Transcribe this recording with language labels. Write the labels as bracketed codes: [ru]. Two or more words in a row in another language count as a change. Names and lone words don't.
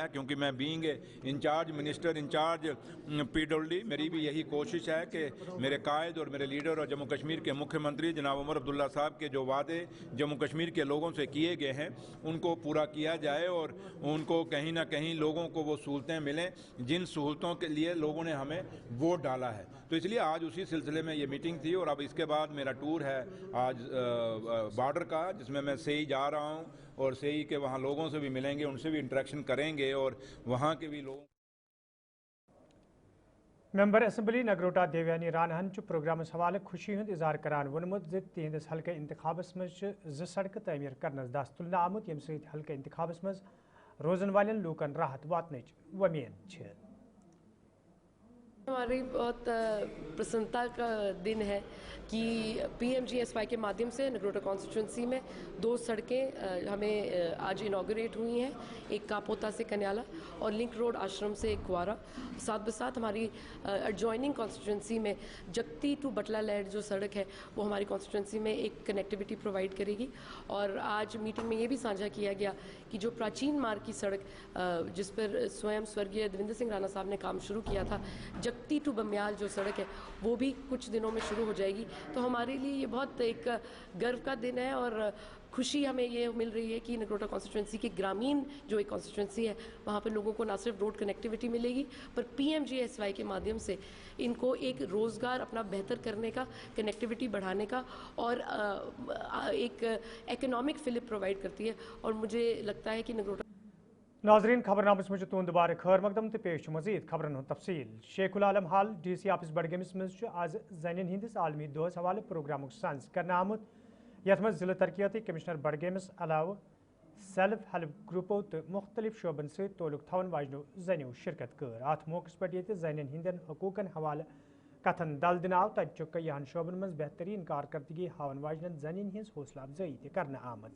[hi] क्योंकि मैं [en] being incharge minister, incharge PWD, [hi] मेरी भी यही कोशिश है कि मेरे कायद और मेरे लीडर और जम्मू कश्मीर के मुख्यमंत्री जनाब उमर अब्दुल्ला साहब के जो वादे जम्मू कश्मीर के लोगों से किए गए हैं उनको पूरा किया जाए, और उनको कहीं ना कहीं लोगों को वो सहूलतें मिलें जिन सहूलतों के लिए लोगों ने हमें वोट डाला है। तो इसलिए आज उसी सिलसिले में ये मीटिंग थी। और अब इसके बाद मेरा टूर है आज बॉर्डर का, जिसमें मैं सेई जा रहा हूँ, और सेई के वहाँ लोगों से भी मिलेंगे, उनसे भी इंटरेक्शन करेंगे, और वहाँ के भी लोग [ks] ممبر اسمبلی نگروٹا دیویانی رانہن پروگرام حوالہ خوشی ہند اظہار کران وونمت تہندس حلقہ انتخابس مز سڑکہ تعمیر کرنس دس تلنہ آمت یم سۭتۍ حلقہ انتخابس مز روزن والن لوکن راحت واتنچ ومید چھ۔ [hi] हमारी बहुत प्रसन्नता का दिन है कि PMGSY के माध्यम से नगरोटा कॉन्स्टिट्यूएंसी में 2 सड़कें हमें आज इनॉगरेट हुई हैं, एक कापूता से कनियाला और [en] link road [hi] आश्रम से कवारा. साथ बसाथ हमारी [en] adjoining constituency [hi] में जगती टू बटला लहर जो सड़क है वह हमारी कॉन्स्टिट्यूएंसी में एक [en] connectivity provide [hi] करेगी. और आज मीटिंग में यह भी साँझा किया गया कि जो प्राचीन मार्ग की सड़क जिस पर स्वयं स्वर्गीय देवेंद्र सिंह राणा साहब ने काम शुरू किया था, जगती टू बमियाल जो सड़क है वह भी कुछ दिनों में शुरू हो जाएगी. तो हमारे लिए यह बहुत एक गौरव का दिन है और ख़ुशी हमें यह मिल रही है कि नगरोटा कॉन्स्टिट्यूएंसी की ग्रामीण जो एक कॉन्स्टिट्यूएंसी है वहाँ पे लोगों को न सिर्फ़ [en] road connectivity [hi] मिलेगी पर PMGSY के माध्यम से उन को एक रोज़गार अपना बेहतर करने का, कनेक्टिविटी बढ़ाने का और एक [en] economic fillip provide [hi] करती है. और मुझे लगता है कि नगरोटा [ks] ناظرین خبرنامس مجھ تہد دوبارہ خیر مقدم تو پیش مزید خبرن ہند تفصیل۔ شیخ العالم ہال DC آفس بڈگامس مز آز زنین ہندس عالمی دہس حوالہ پروگرام سانز کرنے آمت یت مز ضلع ترقیاتی کمشنر بڈگامس علاوہ سیلف ہیلپ گروپو تو مختلف شعبن ست تعلق تھون واجنو زنیو شرکت کر۔ ات موقع پہ یہ زنین ہندین حقوقن حوالہ کتھن دل دن آو تتہ کئیہن شعبن مز بہترین کارکردگی ہاون واجنن زنین ہز حوصلہ افزائی تہ کرنے آمت۔